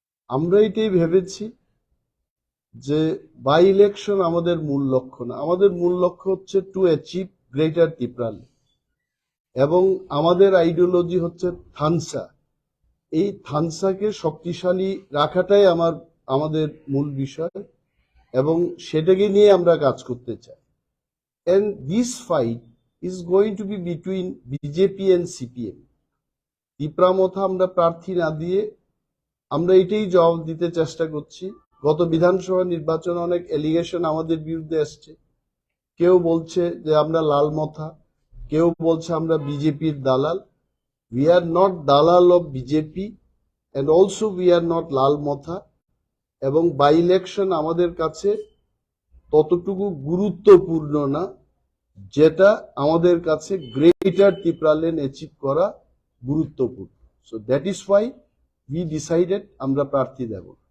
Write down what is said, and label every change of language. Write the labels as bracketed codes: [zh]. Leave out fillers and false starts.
[bn] আমরা এটাই ভেবেছি যে বাই ইলেকশন আমাদের মূল লক্ষ্য না, আমাদের মূল লক্ষ্য হচ্ছে [en] to achieve greater Tripura, [bn] এবং আমাদের আইডিওলজি হচ্ছে থানসা। এই থানসাকে শক্তিশালী রাখাটাই আমাদের মূল বিষয়, এবং সেটাকে নিয়ে আমরা কাজ করতে চাই। [en] And this fight is going to be between BJP and CPM. [bn] Tripura মথা আমরা প্রার্থী না দিয়ে আমরা এটাই জবাব দিতে চেষ্টা করছি। গত বিধানসভা নির্বাচনে অনেক এলিগেশন আমাদের বিরুদ্ধে আসছে, কেউ বলছে যে আমরা লাল মথা, কেউ বলছে আমরা বিজেপির দালাল। [en] We are not দালাল of BJP, and also we are not [bn] লাল মথা। এবং বাই ইলেকশন আমাদের কাছে ততটুকু গুরুত্বপূর্ণ না যেটা আমাদের কাছে গ্রেটার ত্রিপুরা লেন অ্যাচিভ করা গুরুত্বপূর্ণ। [en] so that is why we decided [bn] আমরা প্রার্থী দেব।